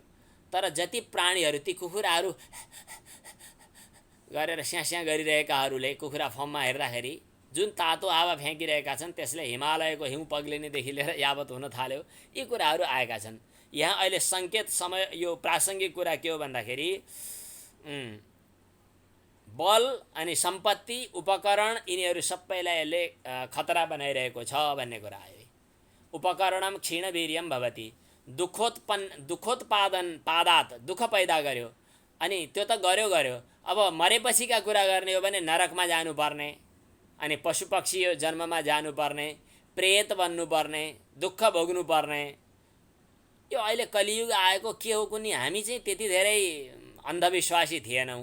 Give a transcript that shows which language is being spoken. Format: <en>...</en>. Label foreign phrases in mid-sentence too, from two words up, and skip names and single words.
<ne>तर जति प्राणीहरू, ती कुखुराहरू गरेर स्याँ गरिरहेकाहरूले कुखुरा फर्ममा हेर्दाखेरि जुन तातो हावा फ्याँकिरहेका छन् त्यसले हिमालयको हिउँ पग्लिनेदेखि लिएर यावत हुन थाल्यो। यी कुराहरू आएका छन्। यहाँ अहिले सङ्केत समय यो प्रासङ्गिक कुरा के हो भन्दाखेरि बल अनि सम्पत्ति, उपकरण, यिनीहरू सबैलाई यसले खतरा बनाइरहेको छ भन्ने कुरा आयो।</ne> <sa>उपकरणम क्षीणवीर्यम भवति, दुःखोत्पादात,</sa> <ne>दुःख पैदा गर्यो। अनि त्यो त गर्यो, अब मरेपछिका कुरा गर्ने हो भने नरकमा जानुपर्ने, अनि पशुपक्षी जन्ममा जानुपर्ने, प्रेत बन्नुपर्ने, दुःख भोग्नुपर्ने। यो अहिले कलियुग आएको के हो कुनी, हामी चाहिँ त्यति धेरै अन्धविश्वासी थिएनौँ।</ne>